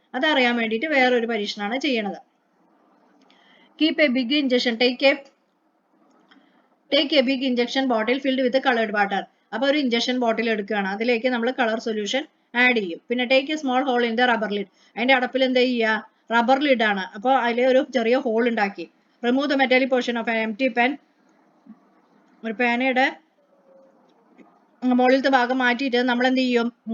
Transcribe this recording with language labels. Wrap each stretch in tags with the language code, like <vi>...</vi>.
<ml>അതറിയാൻ വേണ്ടിയിട്ട് വേറൊരു പരീക്ഷണമാണ് ചെയ്യണത്.</ml> <en>Keep a big injection. Take a big injection bottle filled with colored water.</en> <ml>അപ്പോൾ ഒരു ഇഞ്ചക്ഷൻ ബോട്ടിൽ എടുക്കുകയാണ്, അതിലേക്ക് നമ്മൾ കളർ സൊല്യൂഷൻ ആഡ് ചെയ്യും. പിന്നെ</ml> <en>Take a small hole in the rubber lid.</en> <ml>അതിന്റെ അടപ്പിൽ എന്താ ചെയ്യുക? റബ്ബർ ലിഡ് ആണ്, അപ്പോൾ അതിൽ ഒരു ചെറിയ ഹോൾ ഉണ്ടാക്കി.</ml> <en>Remove the metallic portion of empty pen.</en> <ml>ഒരു പേനയുടെ മുകളിലത്തെ ഭാഗം മാറ്റിയിട്ട് നമ്മൾ എന്ത് ചെയ്യും?</ml>